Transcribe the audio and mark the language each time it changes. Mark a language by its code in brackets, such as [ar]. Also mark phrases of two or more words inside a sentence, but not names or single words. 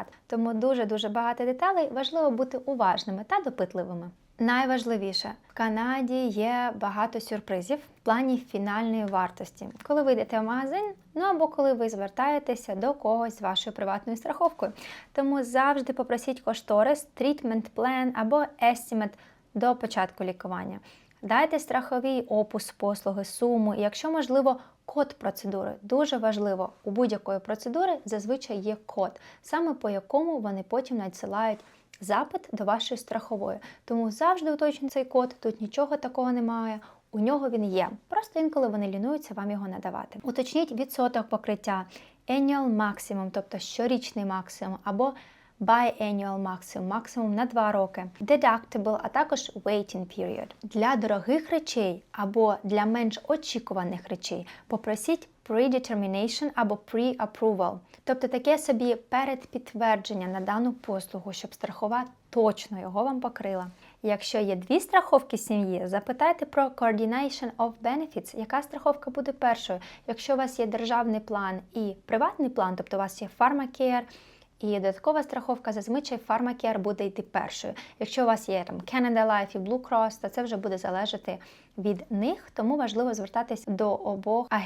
[uk] Тому дуже-дуже багато деталей, важливо бути уважними та допитливими. Найважливіше, в Канаді є багато сюрпризів в плані фінальної вартості. Коли ви йдете в магазин, або коли ви звертаєтеся до когось з вашою приватною страховкою. Тому завжди попросіть кошторис, [en] treatment plan [uk] або estimate до початку лікування. Дайте страховий опис послуги, суму і, якщо можливо, код процедури. Дуже важливо, у будь-якої процедури зазвичай є код, саме по якому вони потім надсилають запит до вашої страхової. Тому завжди уточнюйте цей код, тут нічого такого немає, у нього він є. Просто інколи вони лінуються вам його надавати. Уточніть відсоток покриття, [en] annual maximum, [uk] тобто щорічний максимум, або [en] biannual maximum, [uk] максимум на 2 роки, deductible, а також [en] waiting period. [uk] Для дорогих речей або для менш очікуваних речей попросіть predetermination або pre-approval, тобто таке собі передпідтвердження на дану послугу, щоб страхова точно його вам покрила. Якщо є 2 страховки сім'ї, запитайте про [en] coordination of benefits, [uk] яка страховка буде першою. Якщо у вас є державний план і приватний план, тобто у вас є PharmaCare, і додаткова страховка, зазвичай PharmaCare буде йти першою. Якщо у вас є Canada Life і Blue Cross, то це вже буде залежати від них, тому важливо звертатись до обох агентів.